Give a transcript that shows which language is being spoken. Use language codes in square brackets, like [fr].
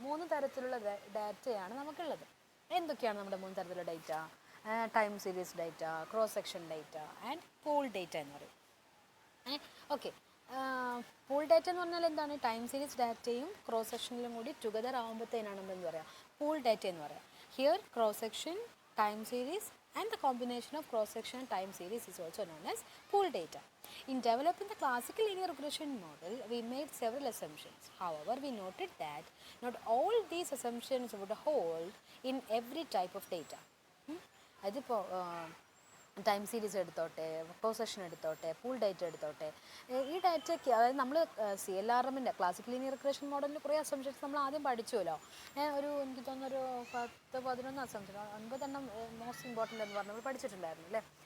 [ml] 3 തരത്തിലുള്ള ഡാറ്റയാണ് നമുക്കുള്ളത്. എന്തൊക്കെയാണ് നമ്മുടെ 3 തരത്തിലുള്ള data? Time series data, cross section data and pool data എന്ന് പറയും. ഓക്കെ, പൂൾ ഡേറ്റ എന്ന് പറഞ്ഞാൽ എന്താണ്? ടൈം സീരീസ് ഡാറ്റയും ക്രോസ് സെക്ഷനിലും കൂടി ടുഗദർ ആകുമ്പോഴത്തേനാണ് നമ്മളെന്ന് പറയാം പൂൾ ഡാറ്റ എന്ന് പറയാം. [en] Here cross section, time series and the combination of cross section and time series is also known as pool data. In developing the classical linear regression model, we made several assumptions. However, we noted that not all these assumptions would hold in every type of data. [ml] അതിപ്പോൾ time series എടുത്തോട്ടെ, cross section എടുത്തോട്ടെ, pool data എടുത്തോട്ടെ, ഈ ഡാറ്റയ്ക്ക്, അതായത് നമ്മൾ CLRMൻ്റെ classical linear regression മോഡലിൽ കുറേ അസംഷൻസ് നമ്മൾ ആദ്യം പഠിച്ചുവല്ലോ. എനിക്ക് തോന്നുന്നൊരു 10-11 അസംഷൻ, 9 മോസ്റ്റ് ഇമ്പോർട്ടൻ്റ് എന്ന് പറഞ്ഞ് നമ്മൾ പഠിച്ചിട്ടുണ്ടായിരുന്നു അല്ലേ.